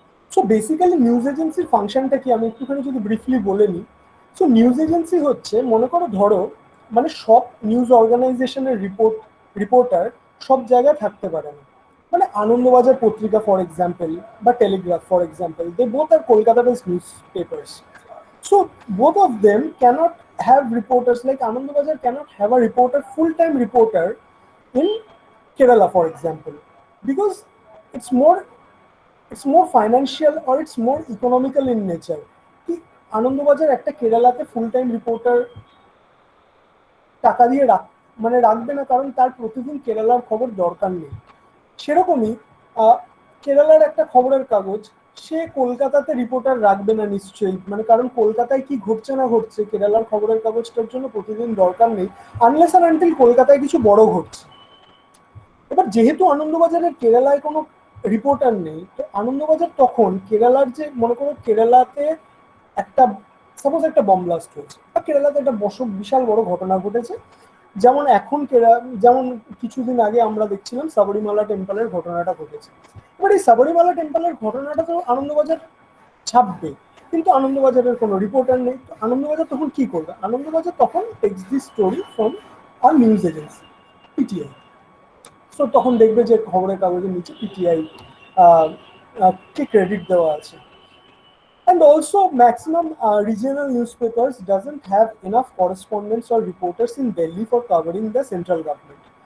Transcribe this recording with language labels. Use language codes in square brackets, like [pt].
[bn] So basically news এজেন্সির ফাংশনটা কি আমি একটুখানি যদি ব্রিফলি বলে নিই। সো নিউজ এজেন্সি হচ্ছে, মনে করো ধরো মানে সব নিউজ অর্গানাইজেশনের রিপোর্টার সব জায়গায় থাকতে পারে না, [en] মানে Anandabazar Patrika for example বা Telegraph for example, they both are Kolkata based news papers. So both of them cannot have reporters, like Anandabazar cannot have a reporter, full-time reporter in Kerala, for example, because it's more financial or it's more economical in nature. [bn] কি আনন্দবাজার একটা কেরালাতে full time reporter টাকা দিয়ে রাখবে না, কারণ তার প্রতিদিন কেরালার খবর দরকার নেই. সেরকমই কেরালার একটা খবরের কাগজ সে কলকাতাতে রিপোর্টার রাখবে না নিশ্চয়ই, মানে কারণ কলকাতায় কি ঘটছে না ঘটছে কেরালার খবরের কাগজটার জন্য প্রতিদিন দরকার নেই, [en] unless আর until [bn] কলকাতায় কিছু বড় ঘটছে. এবার যেহেতু আনন্দবাজারের কেরালায় কোনো রিপোর্টার নেই, তো আনন্দবাজার তখন কেরালার যে, মনে করো কেরালাতে একটা সাপোজ একটা বম ব্লাস্ট হয়েছে বা কেরালাতে একটা বিশাল বড় ঘটনা ঘটেছে, যেমন যেমন কিছুদিন আগে আমরা দেখছিলাম সাবরিমালা টেম্পলের ঘটনাটা ঘটেছে. এবার এই সাবরিমালা টেম্পলের ঘটনাটা তো আনন্দবাজার ছাপবে, কিন্তু আনন্দবাজারের কোনো রিপোর্টার নেই. তো আনন্দবাজার তখন কি করবে? আনন্দবাজার তখন [en] Takes the story from our news agency PTI. [bn] So তখন দেখবে যে খবরের কাগজের নিচে পিটিআই কে ক্রেডিট দেওয়া আছে. [en] And also maximum regional newspapers doesn't have enough correspondents or reporters in Delhi for covering the central government.